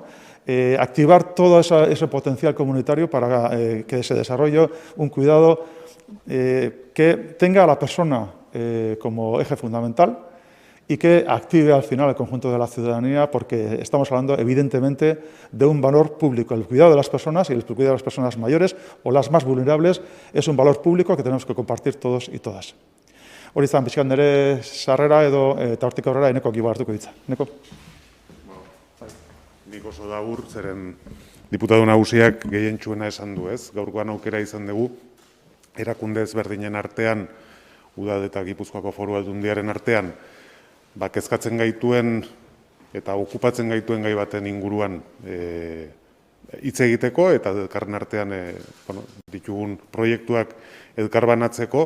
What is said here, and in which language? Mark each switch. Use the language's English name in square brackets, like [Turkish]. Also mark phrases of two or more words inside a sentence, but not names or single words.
[Spanish] Activar todo ese potencial comunitario para que se desarrolle un cuidado que tenga a la persona como eje fundamental y que active al final el conjunto de la ciudadanía, porque estamos hablando evidentemente de un valor público. El cuidado de las personas y el cuidado de las personas mayores o las más vulnerables es un valor público que tenemos que compartir todos y todas. [Basque] Hori izan, pixkan nire sarrera edo eta hortik aurrera Eneko giba hartuko ditza. Eneko? Nik oso labur, zeren diputatu nagusiak gehientsuena esan du, ez? Gaurkoan aukera izan dugu, erakunde ezberdinen artean, Udal eta Gipuzkoako Foru Aldundiaren artean, kezkatzen gaituen eta okupatzen gaituen gai baten inguruan hitz egiteko eta elkarren artean ditugun proiektuak elkarbanatzeko.